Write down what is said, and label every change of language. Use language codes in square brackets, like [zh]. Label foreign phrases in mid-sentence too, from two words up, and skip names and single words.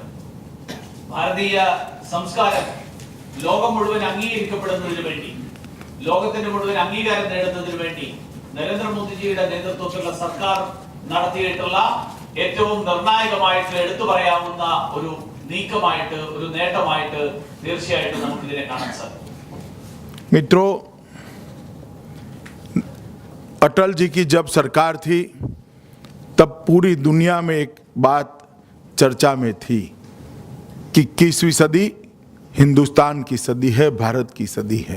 [ml] ഭാരതീയ സംസ്കാരം ലോകം മുഴുവൻ അംഗീകരിക്കപ്പെടുന്നതിന് വേണ്ടി, ലോകത്തിന്റെ മുഴുവൻ അംഗീകാരം നേടുന്നതിന് വേണ്ടി നരേന്ദ്രമോദിജിയുടെ നേതൃത്വത്തിലുള്ള സർക്കാർ നടത്തിയിട്ടുള്ള ഏറ്റവും നിർണായകമായിട്ടുള്ള എടുത്തു പറയാവുന്ന ഒരു നീക്കമായിട്ട്, ഒരു നേട്ടമായിട്ട് തീർച്ചയായിട്ടും നമുക്കിതിനെ കാണാൻ സാധിക്കും. [hi] मित्रों, अटल जी की जब सरकार थी तब पूरी दुनिया में एक बात चर्चा में थी कि 21वीं सदी हिंदुस्तान की सदी है, भारत की सदी है।